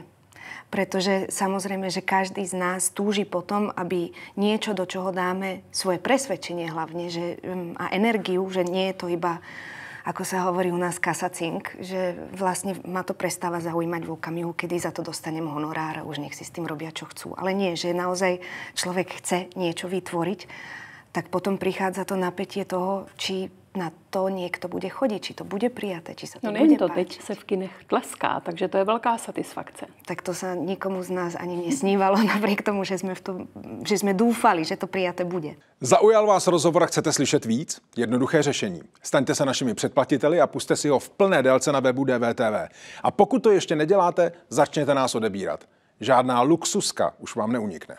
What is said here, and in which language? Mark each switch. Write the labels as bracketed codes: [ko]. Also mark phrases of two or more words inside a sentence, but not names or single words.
[sk] Pretože samozrejme, že každý z nás túži potom, aby niečo, do čoho dáme svoje presvedčenie hlavne, a energiu, že nie je to iba, ako sa hovorí u nás, kasacink, že vlastne ma to prestáva zaujímať v okamihu, kedy za to dostanem honorár a už nech si s tým robia, čo chcú. Ale nie, že naozaj človek chce niečo vytvoriť, tak potom prichádza to napätie toho, či na to niekto bude chodiť, či to bude prijaté, či sa to bude páčiť. No to [cs] teď se v kinech tleská, takže to je veľká satisfakce. [sk] Tak to sa nikomu z nás ani nesnívalo, napriek tomu, že sme dúfali, že to prijaté bude. [cs] Zaujal vás rozhovor a chcete slyšet víc? Jednoduché řešení. Staňte se našimi předplatiteli a puste si ho v plné délce na webu DVTV. A pokud to ještě neděláte, začněte nás odebírat. Žádná luxuska už vám neunikne.